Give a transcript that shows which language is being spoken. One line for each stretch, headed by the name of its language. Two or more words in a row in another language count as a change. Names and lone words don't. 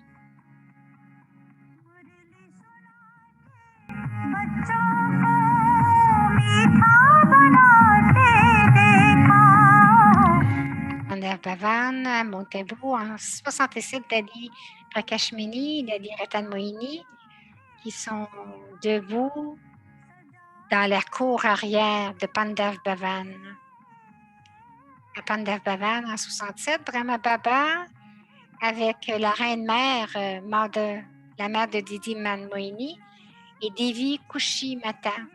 French: Pandev Bhavan à Montebou en 67, Daddy Prakashmani, Daddy Ratan Moini qui sont debout dans la cour arrière de Pandev Bhavan. À Pandev Bhavan en 67, Brahma Baba avec la reine-mère, la mère de Didi Man Moini et Devi Kushi Mata.